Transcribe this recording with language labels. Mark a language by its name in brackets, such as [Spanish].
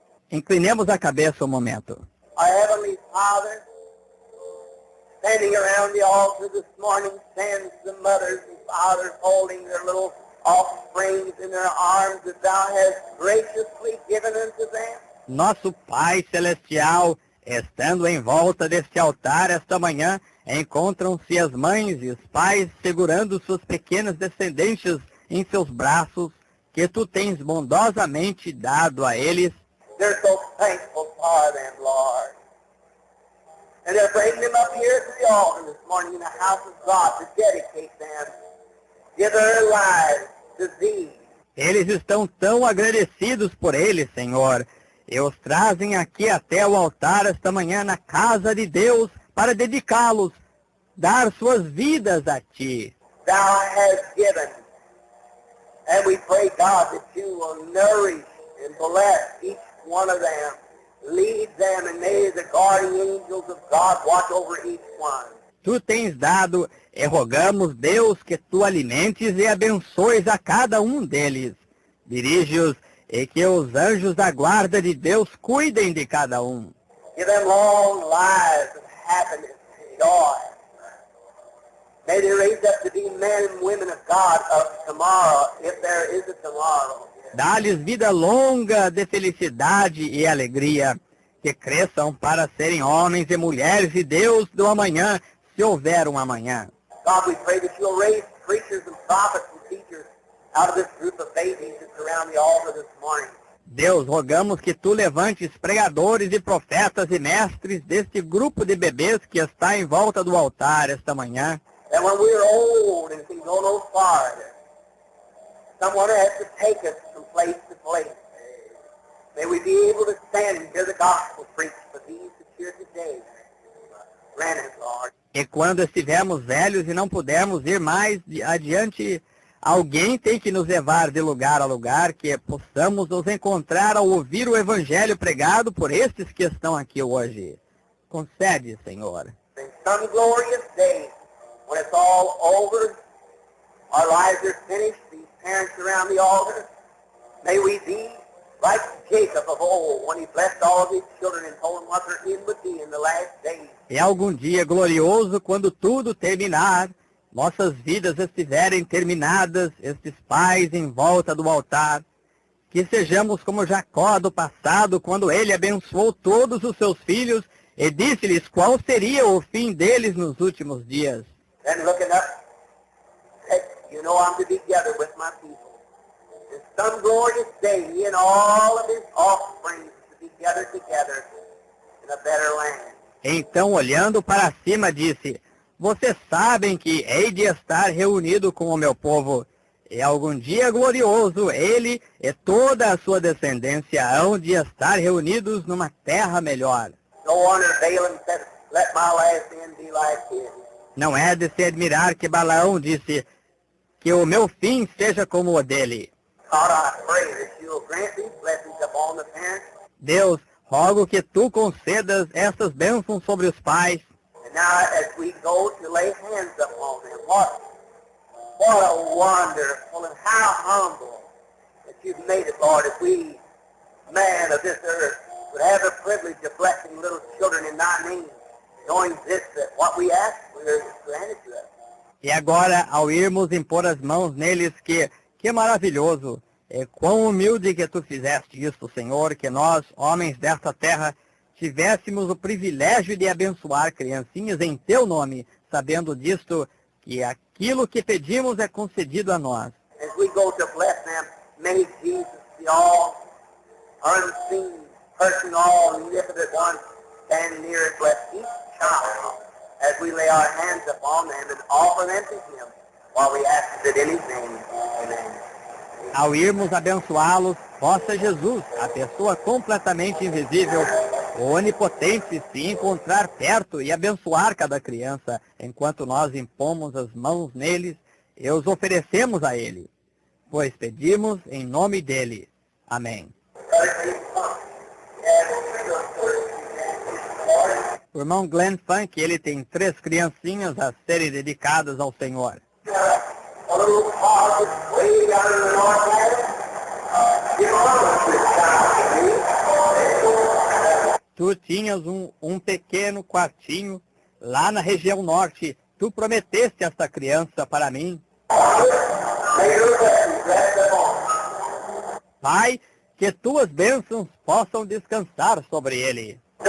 [Portuguese] Inclinemos a cabeça um momento. [English] Our Heavenly Father, standing around the altar this morning, stands the mothers and fathers holding their little offsprings in their arms that thou hast graciously given unto them. [Portuguese] Nosso Pai Celestial, estando em volta deste altar esta manhã, encontram-se as mães e os pais segurando suas pequenas descendentes em seus braços, que tu tens bondosamente dado a eles. [English] They're so thankful for them, Lord. And they're bringing them up here to the altar this morning in the house of God to dedicate them, give their lives to Thee. [Portuguese] Eles estão tão agradecidos por eles, Senhor, e os trazem aqui até o altar esta manhã na casa de Deus para dedicá-los, dar suas vidas a Ti. [English] Thou hast given. And we pray, God, that You will nourish and bless each one of them. Lead them, and may the guardian angels of God watch over each one. [Portuguese] Tu tens dado, e rogamos, Deus, que Tu alimentes e abençoes a cada um deles. Dirige-os, e que os anjos da guarda de Deus cuidem de cada um. [English] Give them long lives of happiness and joy. May they raise up to be men and women of God of tomorrow, if there is a tomorrow. [Portuguese] Dá-lhes vida longa de felicidade e alegria, que cresçam para serem homens e mulheres de Deus do amanhã, se houver um amanhã. [English] God, we pray that You'll raise preachers and prophets and teachers out of this group of babies that surround the altar this morning. [Portuguese] Deus, rogamos que Tu levantes pregadores e profetas e mestres deste grupo de bebês que está em volta do altar esta manhã. [English] That when we're old and can go no farther, someone has to take us from place to place. May we be able to stand and hear the gospel preached for these that hear today. Grant it, Lord. [Portuguese] E quando estivermos velhos e não pudermos ir mais adiante, alguém tem que nos levar de lugar a lugar, que possamos nos encontrar ao ouvir o evangelho pregado por estes que estão aqui hoje. Concede, Senhor. [English] In some glorious day, when it's all over, our lives are finished, these parents around the altar, may we be like Jacob of old, when he blessed all of his children and told them what their end would be in the last days. [Portuguese] E algum dia glorioso, quando tudo terminar, nossas vidas estiverem terminadas, estes pais em volta do altar, que sejamos como Jacó do passado, quando ele abençoou todos os seus filhos e disse-lhes qual seria o fim deles nos últimos dias. [English] Then looking up, said, You know I'm to be together with my people. In some glorious day, he and all of his offspring to be gathered together in a better land. [Portuguese] Então, olhando para cima, disse, vocês sabem que hei de estar reunido com o meu povo, e algum dia glorioso ele e toda a sua descendência hão de estar reunidos numa terra melhor. [English] No wonder Balaam said, Let my last end be like his. [Portuguese] Não é de se admirar que Balaão disse que o meu fim seja como o dele. [English] God, I pray that you'll grant these blessings upon the parents. [Portuguese] Deus, rogo que tu concedas essas bênçãos sobre os pais. [English] And now as we go to lay hands upon them, what a wonderful and how humble that you've made it, Lord, if we, man of this earth, would have the privilege of blessing little children in thy name, knowing this, that what we ask for is granted to us. [Portuguese] E agora, ao irmos impor as mãos neles, que maravilhoso, e quão humilde que tu fizeste isso, Senhor, que nós, homens desta terra, tivéssemos o privilégio de abençoar criancinhas em teu nome, sabendo disto, que aquilo que pedimos é concedido a nós. [English] As we go to bless them, may Jesus, the all unseen person, all omnipotent one, stand near and bless each child as we lay our hands upon them and offer them to him while we ask it in his name. Amen. [Portuguese] Ao irmos abençoá-los, possa Jesus, a pessoa completamente invisível, o onipotente, se encontrar perto e abençoar cada criança, enquanto nós impomos as mãos neles e os oferecemos a ele, pois pedimos em nome dele. Amém. O irmão Glenn Funk, ele tem 3 criancinhas a serem dedicadas ao Senhor. [English] A little closet way down in the north end. Give a little to this child, please. [Portuguese] tu tinhas um pequeno quartinho lá na região norte. Tu prometeste esta criança para mim. Pai, que tuas bênçãos possam descansar sobre ele.